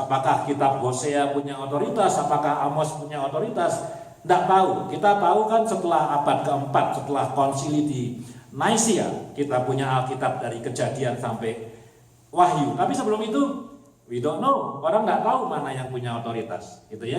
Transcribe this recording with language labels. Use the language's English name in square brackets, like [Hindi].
[Indonesian] Apakah kitab Hosea punya otoritas? Apakah Amos punya otoritas? Nggak tahu. Kita tahu kan setelah abad keempat, setelah konsili di Nicaea, kita punya Alkitab dari Kejadian sampai Wahyu. Tapi sebelum itu, [English] we don't know. [Indonesian] Orang nggak tahu mana yang punya otoritas, gitu ya.